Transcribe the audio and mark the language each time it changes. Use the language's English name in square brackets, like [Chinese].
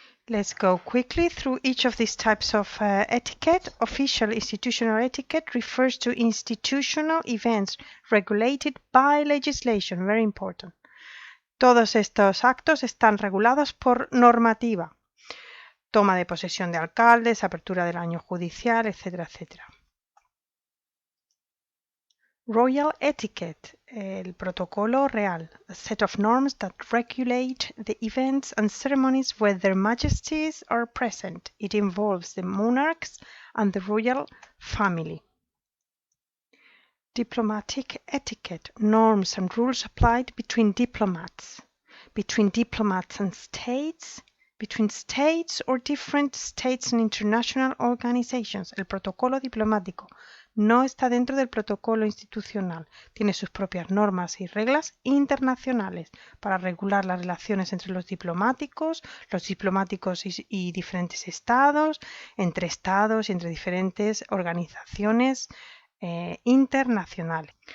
[English] Let's go quickly through each of these types of etiquette. Official institutional etiquette refers to institutional events regulated by legislation. Very important. [Spanish] Todos estos actos están regulados por normativa. Toma de posesión de alcaldes, apertura del año judicial, etcétera, etcétera. [English] Royal etiquette, [Spanish] el protocolo real, [English] a set of norms that regulate the events and ceremonies where their majesties are present. It involves the monarchs and the royal family. Diplomatic etiquette, norms and rules applied between diplomats and states, between states or different states and international organizations. [Spanish] El protocolo diplomático no está dentro del protocolo institucional. Tiene sus propias normas y reglas internacionales para regular las relaciones entre los diplomáticos y diferentes estados, entre estados y entre diferentes organizaciones internacionales.